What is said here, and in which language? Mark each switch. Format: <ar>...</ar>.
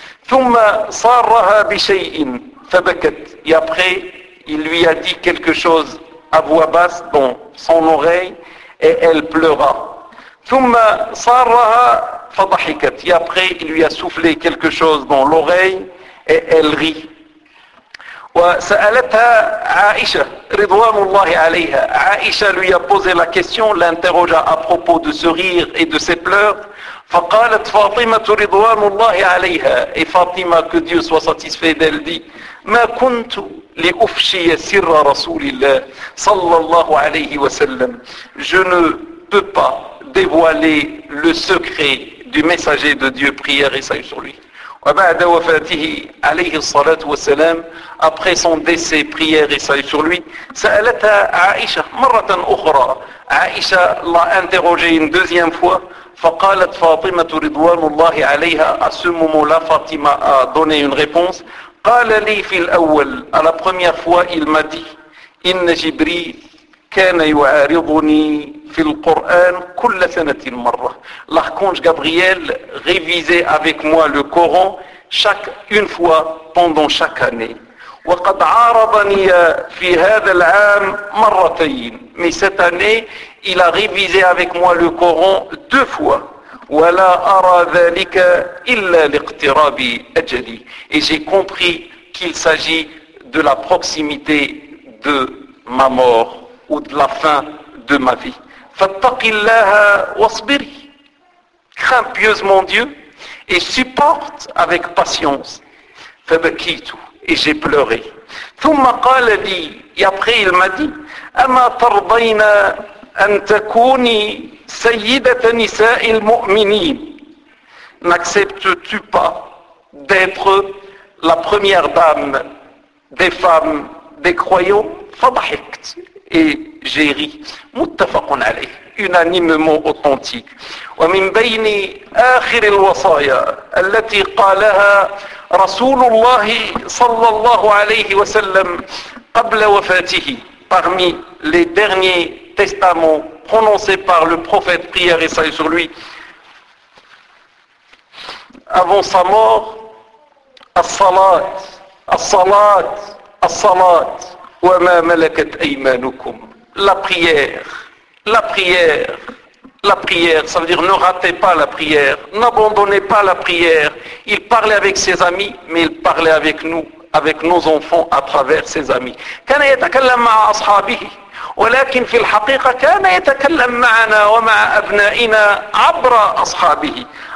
<ar>ثم صارها بشيء فبكت.</ar> <fr>Et après, il lui a dit quelque chose à voix basse dans son oreille et elle pleura.</fr> <ar>ثم صارها فضحكت.</ar> <fr>Et après, il lui a soufflé quelque chose dans l'oreille et elle rit.</fr> <ar>وسألتها عائشة رضوان الله عليها.</ar> <fr>عائشة lui a posé la question, l'interrogea à propos de ce rire et de ses pleurs.</fr> <ar>فقالت فاطمة رضوان الله عليها.</ar> <fr>Et Fatima, que Dieu soit satisfait d'elle, dit,</fr> <ar>ما كنت لأفشي سر رسول الله صلى الله عليه وسلم.</ar> <fr>Je ne peux pas dévoiler le secret du messager de Dieu, prière et salut sur lui.</fr> <ar>وبعد وفاته عليه الصلاة والسلام,</ar> <fr>après son décès, prière et salut sur lui,</fr> <ar>سألتها عائشة مرة أخرى.</ar> <fr>عائشة l'a interrogée une deuxième fois.</fr> <ar>فقالت فاطمة رضوان الله عليها.</ar> <fr>À ce moment-là, Fatima a donné une réponse.</fr> <ar>قال لي في الأول.</ar> <fr>À la première fois, il m'a dit,</fr> <ar>إن جبريل كان يعارضني في القرآن كل سنة مرة.</ar> <fr>L'archange Gabriel révisait avec moi le Coran une fois pendant chaque année.</fr> <ar>وقد عارضني في هذا العام مرتين.</ar> <fr>Mais cette année, il a révisé avec moi le Coran deux fois.</fr> <ar>ولا أرى ذلك إلا لاقتراب أجلي.</ar> <fr>Et j'ai compris qu'il s'agit de la proximité de ma mort ou de la fin de ma vie.</fr> <ar>فَاتَّقِ اللَّهَ وَاصْبِرِي.</ar> <fr>Crains pieusement Dieu et supporte avec patience.</fr> <ar>فَبَكِيتُ.</ar> <fr>Et j'ai pleuré.</fr> <ar>ثُمَّ قَالَ لِي.</ar> <fr>Et après il m'a dit,</fr> <ar>أَمَا تَرْضَيْنَا أَن تَكُونِي سَيِّدَةَ نِسَاءِ الْمُؤْمِنِينَ.</ar> <fr>N'acceptes-tu pas d'être la première dame des femmes des croyants?</fr> <ar>فَضَحِكْتْ.</ar> <fr>Et j'ai ri.</fr> <ar>Muttafaqun alayh.</ar> <fr>Unanimement authentique.</fr> <ar>ومن بين آخر الوصايا التي قالها رسول الله صلى الله عليه وسلم قبل وفاته</ar> <fr>parmi les derniers testaments prononcés par le prophète, prière et salut sur lui, avant sa mort,</fr> <ar>as-salat, as-salat, as-salat, wa ma malakat aymanukum,</ar> <fr>la prière, ça veut dire ne ratez pas la prière, n'abandonnez pas la prière. Il parlait avec ses amis, mais il parlait avec nous, avec nos enfants, à travers ses amis.</fr> <ar>كان يتكلم مع أصحابه ولكن في الحقيقة كان يتكلم معنا ومع أبنائنا عبر أصحابه.</ar>